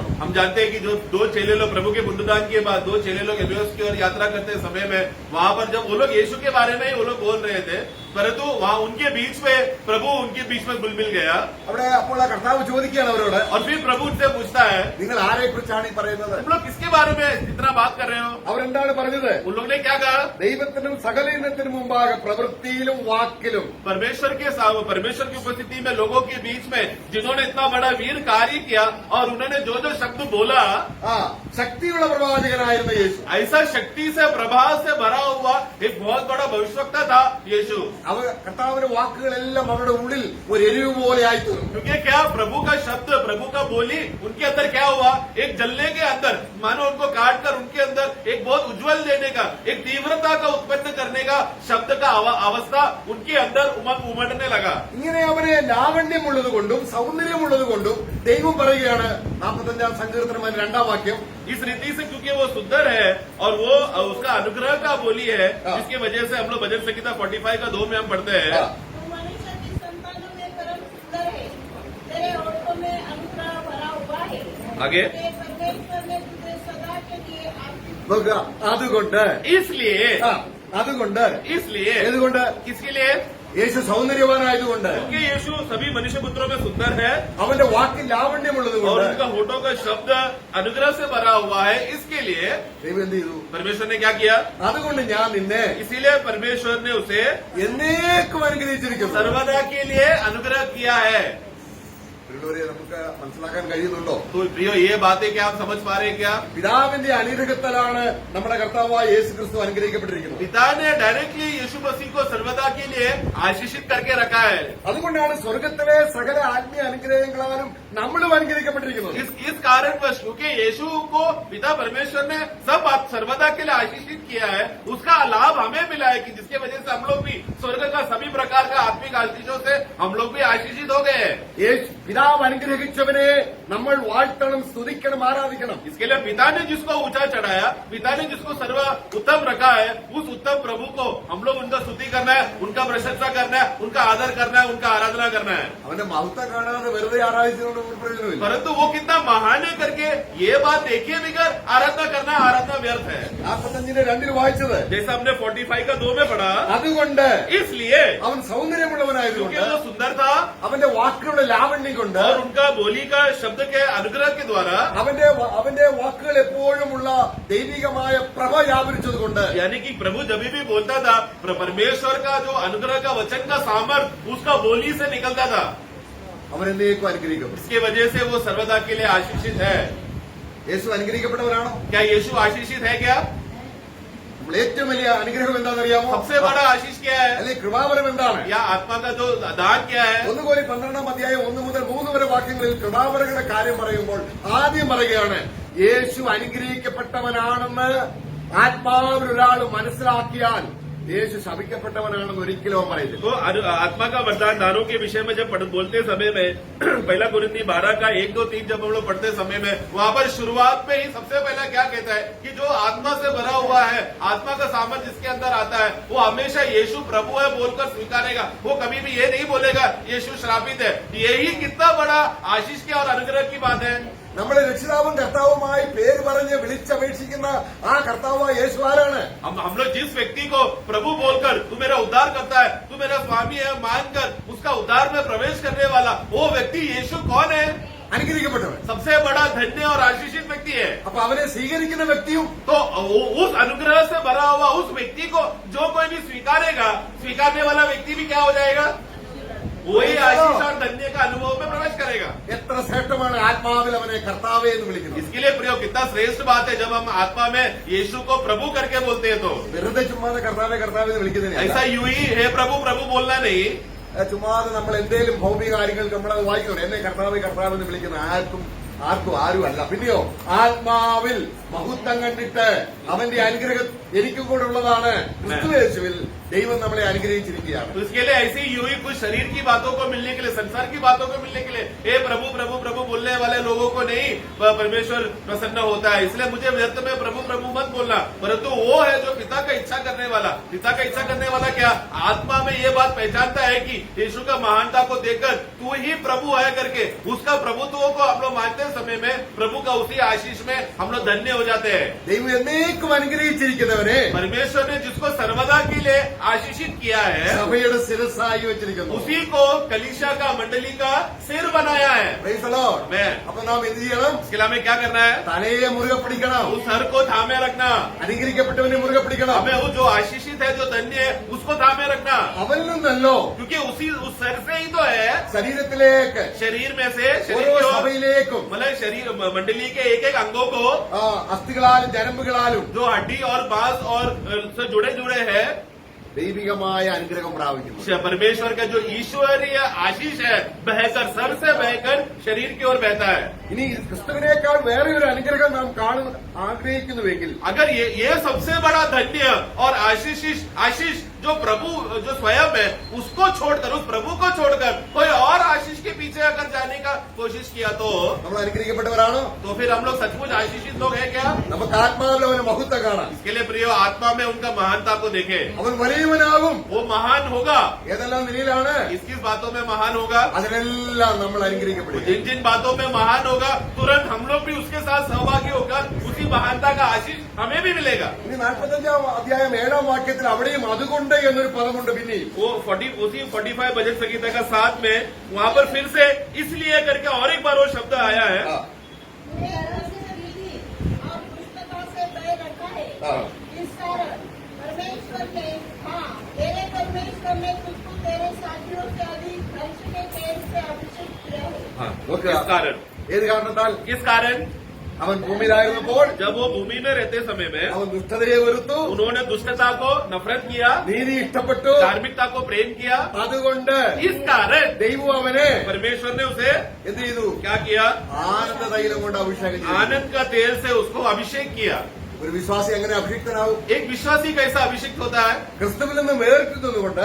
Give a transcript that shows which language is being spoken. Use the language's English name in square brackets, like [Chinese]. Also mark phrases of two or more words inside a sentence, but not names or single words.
[Hindi] हम जानते हैं कि जो दो चेले लोग प्रभु के पुनरुत्थान के बाद, दो चेले लोग एमेउस की ओर यात्रा करते समय में, वहां पर जब वो लोग यीशु के बारे में वो लोग बोल रहे थे, परंतु वहां उनके बीच में प्रभु उनके बीच में घुल मिल गया। [Malayalam] അവിടെ അപ്പോൾ ആ കർത്താവ് ചോദിക്കുകയാണ് അവരോട്, [Hindi] और फिर प्रभु उनसे पूछता है, [Malayalam] നിങ്ങൾ ആരെ കുറിച്ചാണ് ഈ പറയുന്നത്? [Hindi] तुम लोग किसके बारे में इतना बात कर रहे हो? [Malayalam] അവരെന്താണ് പറഞ്ഞത്? [Hindi] उन लोग ने क्या कहा? [Malayalam] ദൈവത്തിനും സകല ഇനത്തിനും മുമ്പാകെ പ്രവൃത്തിയിലും വാക്കിലും [Hindi] परमेश्वर की उपस्थिति में लोगों के बीच में जिन्होंने इतना बड़ा वीर कार्य किया और उन्होंने जो जो शब्द बोला, [Malayalam] ശക്തിയുള്ള പ്രവാചകനായിരുന്ന യേശു, [Hindi] ऐसा शक्ति से प्रभाव से भरा हुआ एक बहुत बड़ा भविष्यवक्ता था यीशु। [Malayalam] അവർ കർത്താവിന്റെ വാക്കുകളെല്ലാം അവരുടെ ഉള്ളിൽ ഒരു എരിവ് പോലെ ആയിത്തീർന്നു. [Hindi] क्योंकि क्या प्रभु का शब्द, प्रभु का बोली उनके अंदर क्या हुआ? एक जलने के अंदर, मानो उनको काट कर उनके अंदर एक बहुत उज्जवल देने का, एक तीव्रता का उत्पन्न करने का शब्द का अवस्था उनके अंदर उमड़ने लगा। [Malayalam] ഇങ്ങനെ അവന് ലാവണ്യമുള്ളത് കൊണ്ടും സൗന്ദര്യമുള്ളത് കൊണ്ടും ദൈവം പറയുകയാണ് 45 സങ്കീർത്തനം 2 വാക്യം, [Hindi] इस रीति से क्योंकि वो सुंदर है और वो उसका अनुग्रह का बोली है, जिसकी वजह से हम लोग भजन संगीता 45 का 2 में हम पढ़ते हैं, तू मनुष्य की संतानों में परम सुंदर है, तेरे होठों में अनुग्रह भरा हुआ है। आगे तेरे परमेश्वर ने तुझे सदा के लिए आशीष [Malayalam] നോക്കുക. അതുകൊണ്ട് [Hindi] इसलिए [Malayalam] ഏതുകൊണ്ട്? [Hindi] किसके लिए? [Malayalam] യേശു സൗന്ദര്യവാനായതുകൊണ്ട്, [Hindi] क्योंकि यीशु सभी मनुष्य पुत्रों में सुंदर है [Malayalam] അവന്റെ വാക്കിൽ ലാവണ്യമുള്ളത് [Hindi] और [Malayalam] കൊണ്ട് [Hindi] उनका होठों का शब्द अनुग्रह से भरा हुआ है। इसके लिए [Malayalam] ദൈവം എന്ത് ചെയ്തു? [Hindi] परमेश्वर ने क्या किया? [Malayalam] അതുകൊണ്ട് ഞാൻ നിന്നെ [Hindi] इसीलिए परमेश्वर ने उसे [Malayalam] എന്നേക്കും അനുഗ്രഹിച്ചിരിക്കുന്നു. [Hindi] सर्वदा के लिए अनुग्रह किया है। [Malayalam] പ്രിയമുള്ളവരെ, നമുക്ക് മനസ്സിലാക്കാൻ കഴിയുന്നുണ്ടോ? [Hindi] तो प्रियो, ये बातें क्या आप समझ पा रहे हैं क्या? [Malayalam] പിതാവിന്റെ അനുഗ്രഹത്താലാണ് നമ്മുടെ കർത്താവായ യേശു ക്രിസ്തു അനുഗ്രഹിക്കപ്പെട്ടിരിക്കുന്നത്. [Hindi] पिता ने डायरेक्टली यीशु मसीह को सर्वदा के लिए आशीषित करके रखा है। [Malayalam] അതുകൊണ്ടാണ് സ്വർഗത്തിലെ സകല ആത്മീയ അനുഗ്രഹങ്ങളാലും നമ്മളും അനുഗ്രഹിക്കപ്പെട്ടിരിക്കുന്നത്. [Hindi] इस कारणवश, क्योंकि यीशु को पिता परमेश्वर ने सब सर्वदा के लिए आशीषित किया है, उसका लाभ हमें मिला है कि जिसके वजह से हम लोग भी स्वर्ग का सभी प्रकार का आत्मिक आशीषों से हम लोग भी आशीषित हो गए हैं। [Malayalam] പിതാവ് അനുഗ്രഹിച്ചവനെ നമ്മൾ വാഴ്ത്തണം, സ്തുതിക്കണം, ആരാധിക്കണം. [Hindi] इसके लिए पिता ने जिसको ऊंचा चढ़ाया, पिता ने जिसको सर्व उत्तम रखा है, उस उत्तम प्रभु को हम लोग उनका स्तुति करना है, उनका प्रशंसा करना है, उनका आदर करना है, उनका आराधना करना है। [Malayalam] അവന്റെ മഹത്വം കാണാതെ വെറുതെ ആരാധിച്ചുകൊണ്ട് ഒരു പ്രയോജനമില്ല. [Hindi] परंतु वो कितना महान है करके ये बात देखिए बिगर आराधना करना, आराधना व्यर्थ है। [Malayalam] 45:2 വായിച്ചത്, [Hindi] जैसा हमने 45 का 2 में पढ़ा, [Malayalam] അതുകൊണ്ട് [Hindi] इसलिए [Malayalam] അവൻ സൗന്ദര്യമുള്ളവനായതുകൊണ്ട് [Hindi] क्योंकि वो सुंदर था [Malayalam] അവന്റെ വാക്കുകളുടെ ലാവണ്യം കൊണ്ട് [Hindi] और उनका बोली का शब्द के अनुग्रह के द्वारा, [Malayalam] അവന്റെ വാക്കുകൾ എപ്പോഴുമുള്ള ദൈവികമായ പ്രഭ വ്യാപരിച്ചതുകൊണ്ട്, [Hindi] यानी कि प्रभु जब भी बोलता था, परमेश्वर का जो अनुग्रह का वचन का सामर्थ उसका बोली से निकलता था। [Malayalam] അവൻ എന്നേക്കും അനുഗ്രഹിക്കും. [Hindi] इसके वजह से वो सर्वदा के लिए आशीषित है। [Malayalam] യേശു അനുഗ്രഹിക്കപ്പെട്ടവരാണോ? [Hindi] क्या यीशु आशीषित है क्या? [Malayalam] നമ്മൾ ഏറ്റവും വലിയ അനുഗ്രഹം എന്താണെന്നറിയാമോ? [Hindi] सबसे बड़ा आशीष क्या है? [Malayalam] അല്ലെങ്കിൽ കൃപാവരം എന്താണ്? [Hindi] या आत्मा का जो दान क्या है? [Malayalam] 1 Korinഥർ 12 1 മുതൽ 3 വരെ വാക്യങ്ങളിൽ കൃപാവരങ്ങളുടെ കാര്യം പറയുമ്പോൾ ആദ്യം പറയുകയാണ്, യേശു അനുഗ്രഹിക്കപ്പെട്ടവനാണെന്ന് ആത്മാവിൽ ഒരാൾ മനസ്സിലാക്കിയാൽ യേശു ശപിക്കപ്പെട്ടവനാണെന്ന് ഒരിക്കലും അവൻ പറയില്ല. [Hindi] तो आत्मा का वरदान दानों के विषय में जब बोलते समय में 1 कुरिन्थी 12 का 1, 2, 3 जब हम लोग पढ़ते समय में वहां पर शुरुआत में ही सबसे पहला क्या कहता है कि जो आत्मा से भरा हुआ है, आत्मा का सामर्थ जिसके अंदर आता है, वो हमेशा यीशु प्रभु है बोलकर स्वीकारेगा। वो कभी भी ये नहीं बोलेगा यीशु श्रापित है। यही कितना बड़ा आशीष की और अनुग्रह की बात है। [Malayalam] നമ്മളെ രക്ഷിതാവും കർത്താവുമായി പേര് പറഞ്ഞ് വിളിച്ചപേക്ഷിക്കുന്ന ആ കർത്താവായ യേശു ആരാണ്? [Hindi] हम लोग जिस व्यक्ति को प्रभु बोलकर तू मेरा उद्धार करता है, तू मेरा स्वामी है मानकर उसका उद्धार में प्रवेश करने वाला वो व्यक्ति यीशु कौन है? [Malayalam] അനുഗ്രഹിക്കപ്പെട്ടവൻ. [Hindi] सबसे बड़ा धन्य और आशीषित व्यक्ति है। [Malayalam] അപ്പൊ അവനെ സ്വീകരിക്കുന്ന വ്യക്തിയും [Hindi] तो उस अनुग्रह से भरा हुआ उस व्यक्ति को जो कोई भी स्वीकारेगा, स्वीकारने वाला व्यक्ति भी क्या हो जाएगा? वही आशीष और धन्य का अनुभव में प्रवेश करेगा। [Malayalam] എത്ര ശ്രേഷ്ഠമാണ് ആത്മാവിൽ അവനെ കർത്താവേ എന്ന് വിളിക്കുന്നത്. [Hindi] इसके लिए प्रियो, कितना श्रेष्ठ बात है जब हम आत्मा में यीशु को प्रभु करके बोलते हैं। तो [Malayalam] വെറുതെ ചുമ്മാതെ കർത്താവേ കർത്താവേ എന്ന് വിളിക്കുന്നതിന് [Hindi] ऐसा यूं ही हे प्रभु प्रभु बोलना नहीं। [Malayalam] ചുമ്മാതെ നമ്മൾ എന്തേലും ഭൗമിക കാര്യങ്ങൾ നമ്മളത് വായിക്കണം, എന്നെ കർത്താവേ കർത്താവ് എന്ന് വിളിക്കുന്ന ആരും അല്ല. പിന്നെയോ ആത്മാവിൽ മഹത്വം കണ്ടിട്ട് അവന്റെ അനുഗ്രഹം എനിക്കും കൂടെ ഉള്ളതാണ്. ക്രിസ്തുയേശുവിൽ ദൈവം നമ്മളെ അനുഗ്രഹിച്ചിരിക്കുകയാണ്. [Hindi] तो इसके लिए ऐसे ही यूं ही कुछ शरीर की बातों को मिलने के लिए, संसार की बातों को मिलने के लिए हे प्रभु प्रभु प्रभु बोलने वाले लोगों को नहीं परमेश्वर प्रसन्न होता है। इसलिए मुझे व्यर्थ में प्रभु प्रभु मत बोलना, परंतु वो है जो पिता का इच्छा करने वाला। पिता का इच्छा करने वाला क्या? आत्मा में ये बात पहचानता है कि यीशु का महानता को देखकर तू ही प्रभु है करके उसका प्रभुत्व को हम लोग मानते समय में प्रभु का उसी आशीष में हम लोग धन्य हो जाते हैं। [Malayalam] ദൈവം എന്നേക്കും അനുഗ്രഹിച്ചിരിക്കുന്നവനെ [Hindi] परमेश्वर ने जिसको सर्वदा के लिए आशीषित किया है, [Malayalam] സഭയുടെ ശിരസ്സായി വെച്ചിരിക്കുന്നു. [Hindi] उसी को कलीसिया का मंडली का सिर बनाया है। [English] Praise the Lord. [Hindi] मैं [Malayalam] അപ്പൊ നാം എന്ത് ചെയ്യണം? [Hindi] इसके लिए हमें क्या करना है? [Malayalam] തലയെ മുറുകെ പിടിക്കണം. [Hindi] उस सर को थामे रखना। [Malayalam] അനുഗ്രഹിക്കപ്പെട്ടവനെ മുറുകെ പിടിക്കണം. [Hindi] हमें वो जो आशीषित है, जो धन्य है, उसको थामे रखना, [Malayalam] അവനിൽ നിന്നല്ലോ [Hindi] क्योंकि उस सर से ही तो है [Malayalam] ശരീരത്തിലേക്ക് [Hindi] शरीर में से, शरीर [Malayalam] ഓരോ [Hindi] की ओर, [Malayalam] സഭയിലേക്കും [Hindi] मतलब शरीर मंडली के एक एक अंगों को [Malayalam] അസ്ഥികളാലും ഞരമ്പുകളാലും [Hindi] जो हड्डी और बांस और से जुड़े जुड़े हैं, [Malayalam] ദൈവികമായ അനുഗ്രഹം പ്രാപിക്കുന്നു. [Hindi] परमेश्वर का जो ईश्वरीय आशीष है बहकर सर से बहकर शरीर की ओर बहता है। [Malayalam] ഇനി ക്രിസ്തുവിനേക്കാൾ വേറെ ഒരു അനുഗ്രഹം നാം കാണുന്ന ആഗ്രഹിക്കുന്നുവെങ്കിൽ [Hindi] अगर ये सबसे बड़ा धन्य और आशीष जो प्रभु जो स्वयं है उसको छोड़कर, उस प्रभु को छोड़कर कोई और आशीष के पीछे अगर जाने का कोशिश किया तो [Malayalam] നമ്മൾ അനുഗ്രഹിക്കപ്പെട്ടവരാണോ? [Hindi] फिर हम लोग सचमुच आशीषित लोग हैं क्या? [Malayalam] നമുക്ക് ആത്മാവിൽ അവന് മഹത്വം കാണാം. [Hindi] इसके लिए प्रियो, आत्मा में उनका महानता को देखे। [Malayalam] അവൻ വലിയവനാകും. [Hindi] वो महान होगा। [Malayalam] ഏതെല്ലാം നിലയിലാണ്? [Hindi] किस किस बातों में महान होगा? [Malayalam] അതിനെല്ലാം നമ്മൾ അനുഗ്രഹിക്കപ്പെടും. [Hindi] जिन जिन बातों में महान होगा तुरंत हम लोग भी उसके साथ सहभागी होकर उसी महानता का आशीष हमें भी मिलेगा। [Malayalam] ഇനി 45 അധ്യായം 7 വാക്യത്തിൽ അവിടെയും അതുകൊണ്ട് എന്നൊരു പദമുണ്ട്. പിന്നെയും [Hindi] वो 45 भजन संगीता का 7 में वहाँ पर फिर से इसलिए करके और एक बार वो शब्द आया है। मेरा से विधि और पुस्तकों से बह रखा है। इस कारण परमेश्वर ने, हाँ, तेरे परमेश्वर ने तुझको तेरे साथियों से अधिक धर्ष के तेल से अभिषेक किया है। [Malayalam] നോക്കുക. [Hindi] किस कारण? [Malayalam] ഏത് കാരണത്താൽ? [Hindi] किस कारण? [Malayalam] അവൻ ഭൂമിയിലായിരുന്നപ്പോൾ [Hindi] जब वो भूमि में रहते समय में [Malayalam] അവൻ ദുഷ്ടതയെ വെറുത്തു, [Hindi] उन्होंने दुष्टता को नफरत किया, [Malayalam] നീതി ഇഷ്ടപ്പെട്ടു. [Hindi] धार्मिकता को प्रेम किया। [Malayalam] അതുകൊണ്ട് [Hindi] इस कारण [Malayalam] ദൈവം അവനെ [Hindi] परमेश्वर ने उसे [Malayalam] എന്ത് ചെയ്തു? [Hindi] क्या किया? [Malayalam] ആനന്ദ തൈലം കൊണ്ട് അഭിഷേകം ചെയ്തു. [Hindi] आनंद का तेल से उसको अभिषेक किया। [Malayalam] ഒരു വിശ്വാസി എങ്ങനെ അഭിഷിക്തനാവും? [Hindi] एक विश्वासी कैसा अभिषिक्त होता है? [Malayalam] ക്രിസ്തുവിൽ നിന്ന് വേറിട്ടുന്നതുകൊണ്ട്